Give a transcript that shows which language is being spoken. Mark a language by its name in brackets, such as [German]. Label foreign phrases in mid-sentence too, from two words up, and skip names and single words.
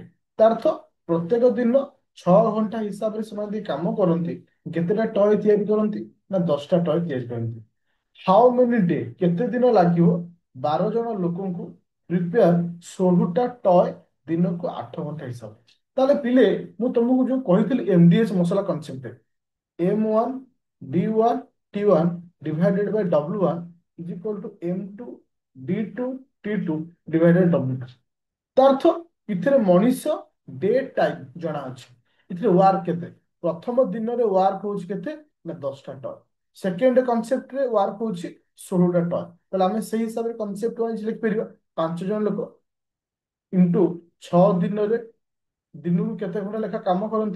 [Odia] ତା ଅର୍ଥ ପ୍ରତ୍ୟେକ ଦିନ 6 ଘଣ୍ଟା ହିସାବରେ ସେମାନେ ଯଦି କାମ କରନ୍ତି, କେତେଟା ଟୟ ତିଆରି କରନ୍ତି? ନା 10ଟା ଟୟ ତିଆରି କରନ୍ତି। [English] how many day, [Odia] କେତେ ଦିନ ଲାଗିବ 12 ଜଣ ଲୋକଙ୍କୁ ପ୍ରିପେୟାର 16ଟା ଟୟ ଦିନକୁ 8 ଘଣ୍ଟା ହିସାବରେ? ତାହେଲେ ପିଲେ, ମୁଁ ତମକୁ ଯୋଉ କହିଥିଲି ଏମଡିଏଚ ମସଲା କନସେପ୍ଟ, [English] M1 D1 T1 divided by W1 is equal to M2 D2 T2 divided W2। [Odia] ତା ଅର୍ଥ ଏଥିରେ ମଣିଷ [English] day time [Odia] ଜଣା ଅଛି, ଏଥିରେ ୱାର୍କ କେତେ? ପ୍ରଥମ ଦିନରେ ୱାର୍କ ହଉଛି କେତେ? ନା 10ଟା ଟୟ। ସେକେଣ୍ଡ କନସେପ୍ଟରେ ୱାର୍କ ହଉଛି 16ଟା ଟୟ। ତାହେଲେ ଆମେ ସେଇ ହିସାବରେ [English] concept wise [Odia] ଲେଖିପାରିବା। 5 ଜଣ ଲୋକ ଇଣ୍ଟୁ 6 ଦିନରେ ଦିନକୁ କେତେ ଘଣ୍ଟା ଲେଖା କାମ କରନ୍ତି?